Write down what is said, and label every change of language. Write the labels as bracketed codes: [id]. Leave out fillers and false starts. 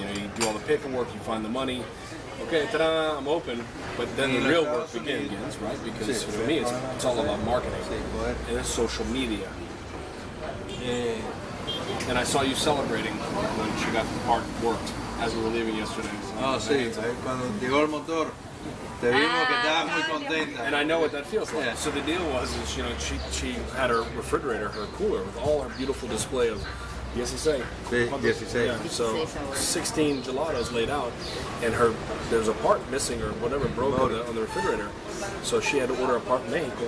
[en] You know, you do all the paperwork, you find the money. Okay, ta-da, I'm open. But then the real work begins, right? Because for me, it's all about marketing and it's social media. And I saw you celebrating when she got the part worked as we were leaving yesterday. [es] Sí, cuando llegó el motor. Te vimos que estabas muy contenta. [en] And I know what that feels like. Yeah. So the deal was, you know, she had her refrigerator, her cooler, with all her beautiful display of 16. Yeah, so 16 gelatos laid out, and there's a part missing or whatever broke on the refrigerator. So she had to order a part in Mexico.